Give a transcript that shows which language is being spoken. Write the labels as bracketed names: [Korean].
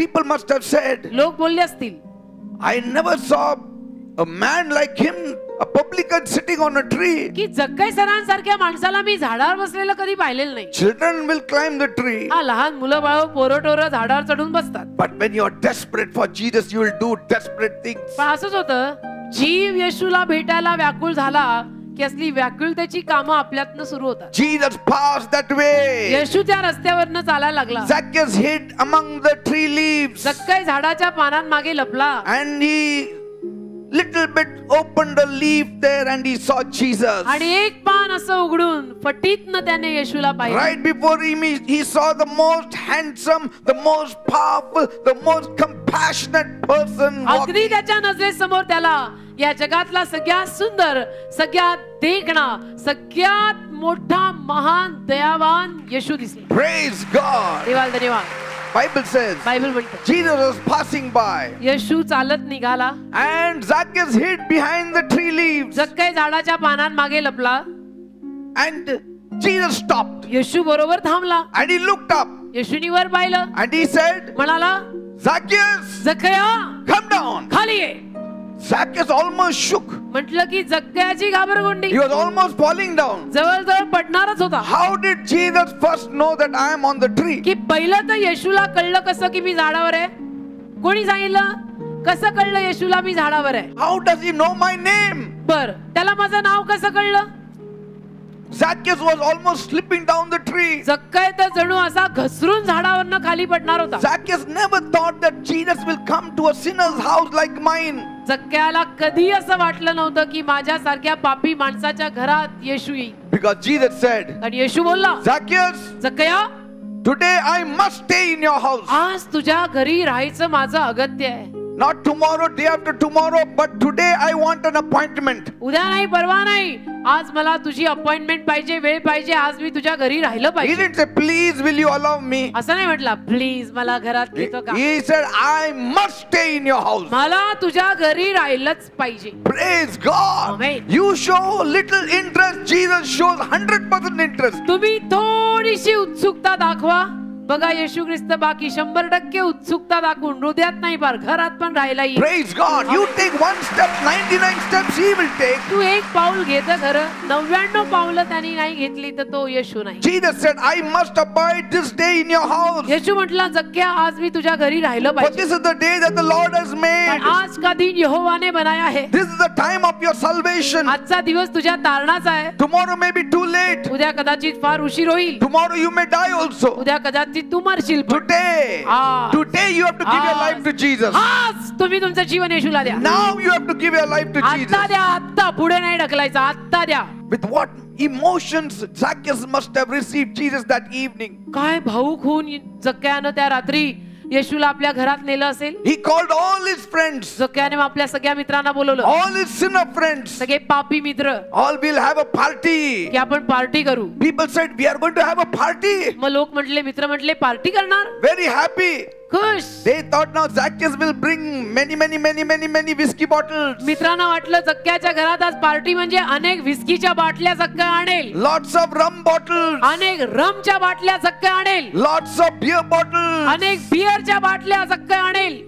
[English] People must have said, [Marathi] लोक बोलले असतील, [English] I never saw a man like him, a publican sitting on a tree. [Marathi] की जक्कई सरांसारख्या माणसाला मी झाडावर बसलेलं कधी पाहिलेलं नाही. [English] Children will climb the tree. [Marathi] हा, लहान मुलं बाळ पोरटोरं झाडावर चढून बसतात. [English] But when you are desperate for Jesus, you will do desperate things. [Marathi] पण असंच होतं, जीव येशूला भेटायला व्याकुळ झाला की असली व्याकुळतेची कामं आपल्यातनं सुरू होतात. [English] Jesus passed that way. [Marathi] येशू त्या रस्त्यावरनं चालायला लागला. [English] Zacchaeus hid among the tree leaves. [Marathi] जक्कई झाडाच्या पानांमागे लपला. [English] And he little bit opened the leaf there and he saw Jesus. [Marathi] आणि एक पान असं उघडून फटीतनं त्याने येशूला पाहिलं. [English] Right before him, he saw the most handsome, the most powerful, the most compassionate person [Marathi] अगदी [English] walking. [Marathi] त्याच्या नजरेसमोर त्याला या जगातला सगळ्यात सुंदर, सगळ्यात देखणा, सगळ्यात मोठा महान दयावान येशू दिसला. [English] Praise God. [Marathi] देवाला धन्यवाद. [English] Bible says [Marathi] बायबल म्हणते [English] Jesus was passing by [Marathi] येशू चालत निघाला [English] and Zacchaeus hid behind the tree leaves. [Marathi] जक्कई झाडाच्या पानांमागे लपला. [English] And Jesus stopped [Marathi] येशू बरोबर थांबला. [English] and he looked up [Marathi] येशूनी वर पाहिलं, [English] and he said, [Marathi] म्हणाला, [English] Zacchaeus, [Marathi] जक्कया [English] come down. [Marathi] खाली ये. [English] Zacchaeus almost shook. [Marathi] म्हटलं की जक्कयाची घाबरगुंडी [English] He was almost falling down. [Marathi] जवळजवळ पडणारच होता. [English] How did Jesus first know that I am on the tree? [Marathi] की पहिलं तर येशूला कळलं कसं की मी झाडावर आहे? कोणी सांगितलं? कसं कळलं येशूला मी झाडावर आहे? [English] How does he know my name? [Marathi] बर, त्याला माझं नाव कसं कळलं? [English] Zacchaeus was almost slipping down the tree. [Marathi] जक्कई तर जणू असा घसरून झाडावरनं खाली पडणार होता. [English] Zacchaeus never thought that Jesus will come to a sinner's house like mine. [Marathi] जक्कयाला कधी असं वाटलं नव्हतं की माझ्यासारख्या पापी माणसाच्या घरात येशू येईल. [English] Because Jesus said, [Marathi] आणि येशू बोलला, [English] Zacchaeus, [Marathi] जक्कया, [English] today I must stay in your house. [Marathi] आज तुझ्या घरी राहायचं माझं अगत्य आहे. [English] Not tomorrow, day after tomorrow, but today I want an appointment. [Marathi] उद्या नाही, परवा नाही, आज मला तुझी अपॉइंटमेंट पाहिजे, वेळ पाहिजे, आज मी तुझ्या घरी राहिलं [English] He [Marathi] पाहिजे. [English] didn't say, please will you allow me? [Marathi] असं नाही म्हटलं, प्लीज मला घरात घेतो का? [English] He said, I must stay in your house. [Marathi] मला तुझ्या घरी राहिलंच पाहिजे. [English] Praise God. Amen. You show little interest, Jesus shows 100% interest. [Marathi] तुम्ही थोडीशी उत्सुकता दाखवा, बघा येशू ख्रिस्त बाकी 100% उत्सुकता दाखवून हृदयात नाही पार घरात पण राहायला येईल. [English] Praise God. You take one step, 99 steps he will take. [Marathi] तू एक पाऊल घेत खरं, 99 पावलं त्यांनी नाही घेतली तर तो येशू नाही. [English] Jesus said, I must abide this day in your house. [Marathi] येशू म्हटला, जक्क्या आज मी तुझ्या घरी राहिलं [English] For [Marathi] पाहिजे. [English] this is the day that the Lord has made. [Hindi] पण आज का दिन यहोवाने बनाया है. [English] This is the time of your salvation. [Marathi] आजचा दिवस तुझ्या तारणाचा आहे. [English] Tomorrow may be too late. [Marathi] उद्या कदाचित फार उशीर होईल. [English] Tomorrow you may die also. [Marathi] उद्या कदाचित तू मरशील. पण [English] Today, Ah. today you have to give your life to Jesus. [Marathi] आज तुम्ही तुमचं जीवन येशूला द्या. [English] Now you have to give your life to [Marathi] आत्ता [English] Jesus. [Marathi] द्या, आत्ता, पुढे नाही ढकलायचं, आत्ता द्या. [English] With what emotions Zacchaeus must have received Jesus that evening. [Marathi] काय भाऊक होऊन जक्क्यानं त्या रात्री येशूला आपल्या घरात नेलं असेल. [English] He called all his friends, [Marathi] जक्क्याने आपल्या सगळ्या मित्रांना बोलवलं. [English] all his sinner friends. [Marathi] सगळे पापी मित्र, [English] All will have a party. [Marathi] की आपण पार्टी करू. [English] People said, we are going to have a party. [Marathi] मग लोक म्हटले, मित्र म्हटले, पार्टी करणार. [English] Very happy. [Marathi] खुश. [English] They thought now Zacchaeus will bring many whiskey bottles. [Marathi] मित्रांना वाटलं जक्क्याच्या घरात आज पार्टी म्हणजे अनेक विस्कीच्या बाटल्या जक्का आणेल, [English] Lots of rum bottles. [Marathi] अनेक रमच्या बाटल्या जक्का आणेल, [English] Lots of beer bottles. [Marathi] अनेक बिअरच्या बाटल्या जक्का आणेल.